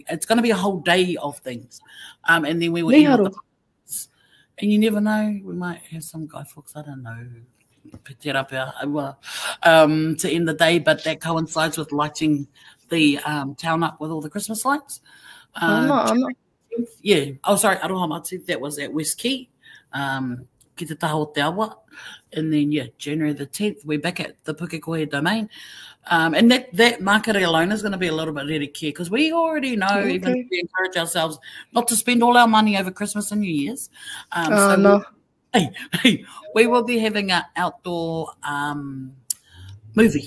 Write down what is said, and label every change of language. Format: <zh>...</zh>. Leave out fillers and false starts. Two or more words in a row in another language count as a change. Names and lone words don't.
<en>It's going to be a whole day of things. And then we will end with and you never know, we might have some guy folks, I don't know, to end the day, but that coincides with lighting the town up with all the Christmas lights. Yeah. Oh, sorry, Aroha Matu. That was at West Key.</en> <mi>Ki te taha o te awa.</mi> <en>And then, January the 10th, we're back at the Pukekohe Domain. And that market alone is going to be a little bit ready care, because we already know, even if we encourage ourselves not to spend all our money over Christmas and New Year's. Hey, we will be having an outdoor movie.</en>